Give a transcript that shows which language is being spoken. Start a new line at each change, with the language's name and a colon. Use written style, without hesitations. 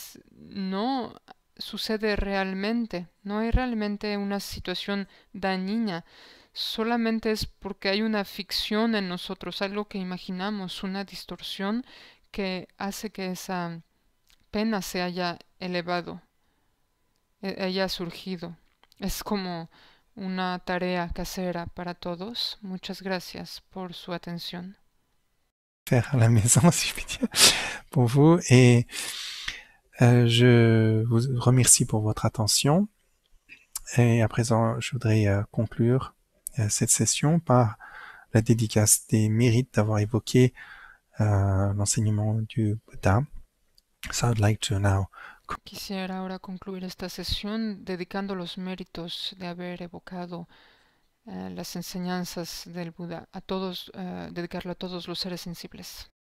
Spanish: no sucede realmente, no hay realmente una situación dañina, solamente es porque hay una ficción en nosotros, algo que imaginamos, una distorsión que hace que esa pena se haya elevado, haya surgido. Es como una tarea casera para todos. Muchas gracias por su atención.
French: faire à la maison, si je puis dire, pour vous. Et je vous remercie pour votre attention. Et à présent, je voudrais conclure cette session par la dédicace des mérites d'avoir évoqué l'enseignement du Bouddha.
English: So I'd like to now
Spanish: Quisiera ahora concluir esta sesión dedicando los méritos de haber evocado las enseñanzas del Buda a todos, dedicarlo a todos los seres sensibles.